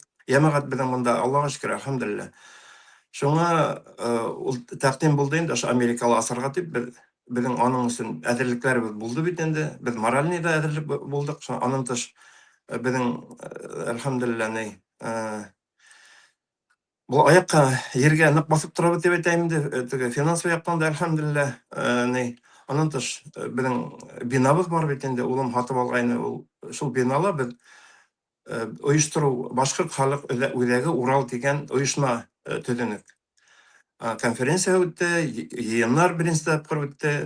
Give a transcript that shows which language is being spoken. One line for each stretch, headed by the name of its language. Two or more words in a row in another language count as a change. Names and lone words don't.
Bashkir: Йәмәғәт безнең монда, Аллаға шөкер, әлхәмдүлилләһ. Шуңа ул тәҡдим булды инде, Америкала асырға дип, безнең аның өсөн әҙерлекләребез булды бит инде. Без моральный да әҙерлек булдык. Анан тыш безнең әлхәмдүлилләһ, бу аякка ергә ныҡ басып торабыҙ дип әйтәйем инде. Теге финансовый яҡтан да әлхәмдүлилләһ. Анан тыш безнең бинабыҙ бар бит инде. Улым һатып алғайны. Шул бинала без ойоштырыу, башҡорт халыҡ үҙәге Урал тигән ойошма төҙөнөк. Конференция үтте, йыйындар беренсе тапҡыр үтте.